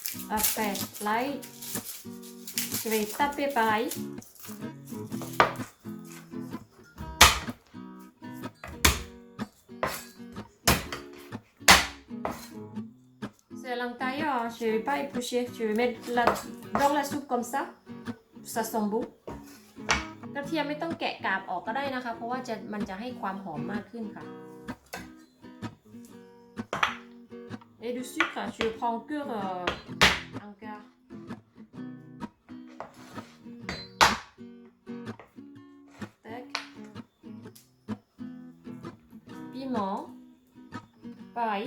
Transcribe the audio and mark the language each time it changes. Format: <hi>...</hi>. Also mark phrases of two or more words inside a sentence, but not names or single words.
<fr>Après, l'ail, je vais taper pareil. C'est à l'intérieur, hein. Je ne vais pas éplucher. Je vais mettre dans la soupe comme ça. Ça sent beau.</fr> <th>กระเทียมไม่ต้องแกะกาบออกก็ได้นะคะ เพราะว่ามันจะให้ความหอมมากขึ้นค่ะ</th> <fr>Et du sucre, je prends que un quart. Tac. Piment. Pareil.</fr>